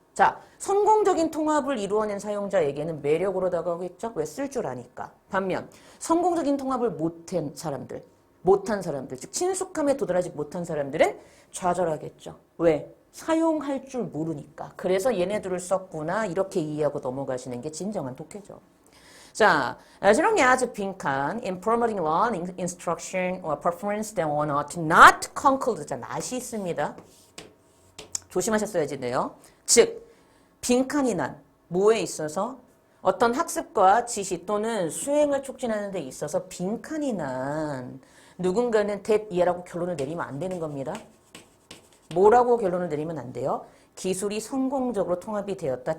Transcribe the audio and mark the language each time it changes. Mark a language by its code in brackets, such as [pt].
[ko] 자, 성공적인 통합을 이루어낸 사용자에게는 매력으로 다가오겠죠? 왜? 쓸 줄 아니까. 반면 성공적인 통합을 못한 사람들, 즉 친숙함에 도달하지 못한 사람들은 좌절하겠죠. 왜? 사용할 줄 모르니까. 그래서 얘네들을 썼구나 이렇게 이해하고 넘어가시는 게 진정한 독해죠. 자, [en] as long as [ko] 빈칸 [en] in promoting learning, instruction or performance then one ought not conclude. [ko] 자, not이 있습니다. 조심하셨어야지 돼요. 즉, 빈칸이 난 뭐에 있어서 어떤 학습과 지시 또는 수행을 촉진하는 데 있어서 빈칸이 난 누군가는 that 이해라고 결론을 내리면 안 되는 겁니다. 뭐라고 결론을 내리면 안 돼요? 기술이 성공적으로 통합이 되었다.